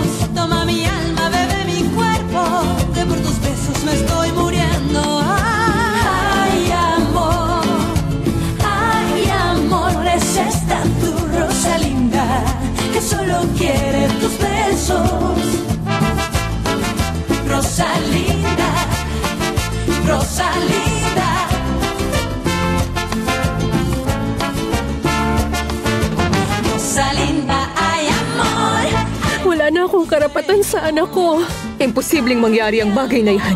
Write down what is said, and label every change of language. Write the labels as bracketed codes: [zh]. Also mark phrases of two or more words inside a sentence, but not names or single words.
[es] Toma mi alma, bebe mi cuerpo, que por tus besos me estoy muriendo. Ay, amor, es esta tu Rosalinda, que solo quiere tus besos. Rosalinda, Rosalinda. Rosalinda, ay amor. [tl] Wala na akong karapatan sa anak ko. Imposibleng mangyari ang bagay na yan.